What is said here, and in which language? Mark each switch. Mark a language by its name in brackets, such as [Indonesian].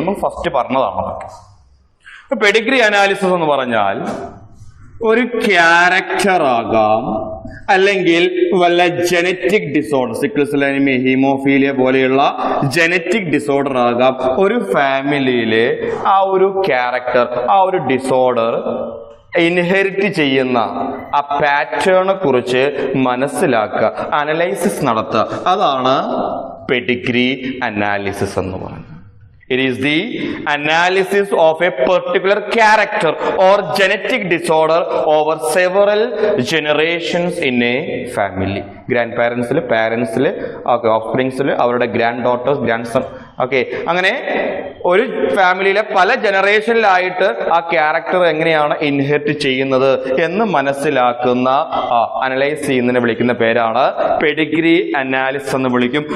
[Malayalam] നമ്മൾ ഫസ്റ്റ് പറഞ്ഞതാണ്. Pedigree analysis എന്ന് പറഞ്ഞാൽ ഒരു ക്യാരക്ടർ ആകാം, അല്ലെങ്കിൽ വല്ല genetic disorder, sickle cell anaemia, haemophilia പോലെയുള്ള ജനറ്റിക് ഡിസോർഡർ ആകാം. ഒരു ഫാമിലിയിലെ ആ ഒരു ക്യാരക്ടർ, ആ ഒരു ഡിസോർഡർ ഇൻഹെറിറ്റ് ചെയ്യുന്ന ആ പാറ്റേണെ കുറിച്ച് മനസ്സിലാക്കുക, അനലൈസിസ് നടത്തുക. അതാണ് പെഡിഗ്രി അനാലിസിസ് എന്ന് പറയുന്നത്. [English] It is the analysis of a particular character or genetic disorder over several generations in a family. Grandparents, parents, offsprings, [Malayalam] അവരുടെ ഗ്രാൻഡ് ഡോട്ടേഴ്സ്, ഗ്രാൻഡ് സൺ, അങ്ങനെ ഒരു ഫാമിലിയിലെ പല ജനറേഷനിലായിട്ട് ആ ക്യാരക്ടർ എങ്ങനെയാണ് ഇൻഹെറിറ്റ് ചെയ്യുന്നത് എന്ന് മനസ്സിലാക്കുന്ന, അനലൈസ് ചെയ്യുന്നതിനെ വിളിക്കുന്ന പേരാണ് പെഡിഗ്രി അനാലിസിസ് എന്ന് വിളിക്കും.